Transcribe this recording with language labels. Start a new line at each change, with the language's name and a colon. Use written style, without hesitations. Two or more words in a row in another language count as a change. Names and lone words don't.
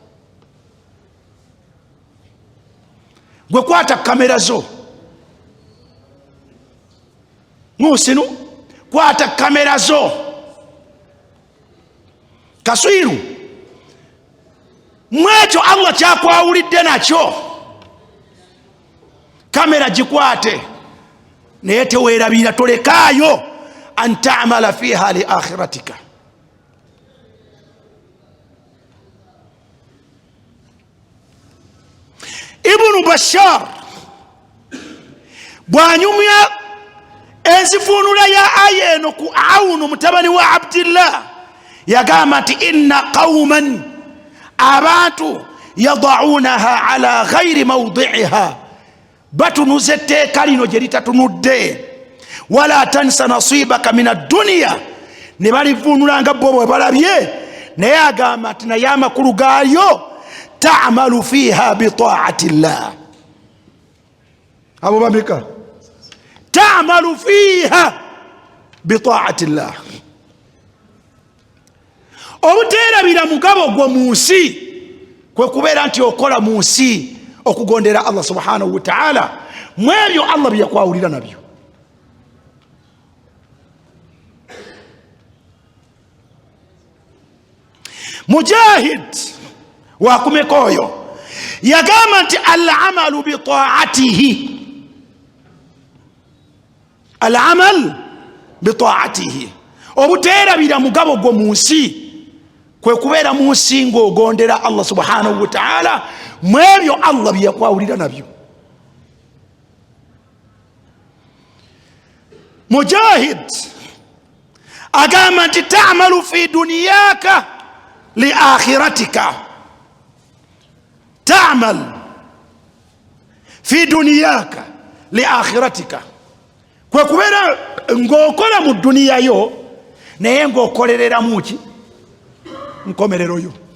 Ganda: Gwe kwata kamera zo, Musinu, kwata kamera zo. Kaswiru, mwekyo Allah kyakwawulidde nakyo, kamera gikwate, naye teweerabira, tolekaayo
Arabic: أن تعمل فيها لآخرتك.
Ganda: Ibnu Bashar bw'anyumya enzivuunula ya aya eno ku Awunu mutabani wa Abdillah, yagamba nti
Arabic: إن قوما,
Ganda: abantu
Arabic: يضعونها على غير مواضعها,
Ganda: batunuza etteeka lino gye litatunudde,
Arabic: ولا تنس نصيبك من الدنيا,
Ganda: ne balivuunula nga bo bwe balabye, naye agamba nti naye amakulu gaalyo
Arabic: تعمل فيها بطاعة الله.
Ganda: Abo bameka
Arabic: تعمل فيها بطاعة الله.
Ganda: Obuteerabira mugabo gwo mu nsi kwe kubeera nti okola mu nsi okugondera Allah
Arabic: سبحانه وتعالى
Ganda: mu ebyo Allah bye yakwawulira nabyo.
Arabic: Mujahid
Ganda: wakumeka oyo yagamba nti
Arabic: العمل بطاعته، العمل بطاعته,
Ganda: obuteerabira mugabo gwo mu nsi kwe kubeera mu nsi ng'ogondera Allah
Arabic: سبحانه وتعالى
Ganda: mu ebyo Allah bye yakwawulira nabyo. Mujahid agamba nti
Arabic: تعمل في دنياك لآخرتك، تعمل في دنياك لآخرتك,
Ganda: kwe kubeera ng'okola mu duniya yo naye ng'okolerera muki nkomerero yo.